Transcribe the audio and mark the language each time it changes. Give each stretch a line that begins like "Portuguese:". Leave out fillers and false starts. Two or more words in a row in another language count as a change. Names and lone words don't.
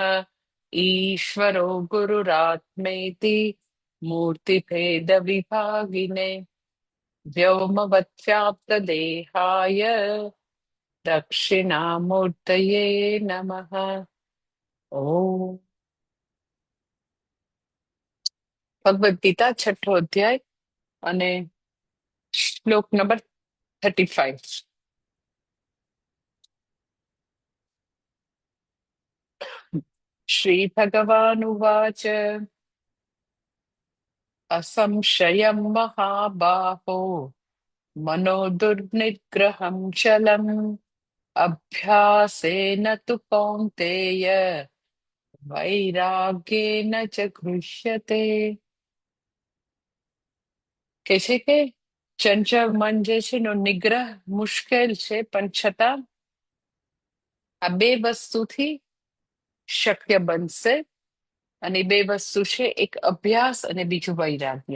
Sanskrit: ईश्वरो गुरुरात्मेति मूर्तिभेदविभागिने व्योमवत्व्याप्तदेहाय दक्षिणामूर्तये नमः।
Gujarati: ઓમ ભગવદ ગીતા છઠો અધ્યાય અને શ્લોક નંબર 35।
Sanskrit: श्री भगवानुवाच असंशयं महाबाहो मनो दुर्निग्रहं चलम् अभ्यासेन तु कौन्तेय वैराग्येन च गृह्यते।
Gujarati: કે છે કે ચંચળ મન જે છે એનો નિગ્રહ મુશ્કેલ છે, પણ છતાં આ બે વસ્તુથી શક્ય બનશે. અને બે વસ્તુ છે, એક અભ્યાસ અને બીજું વૈરાગ્ય.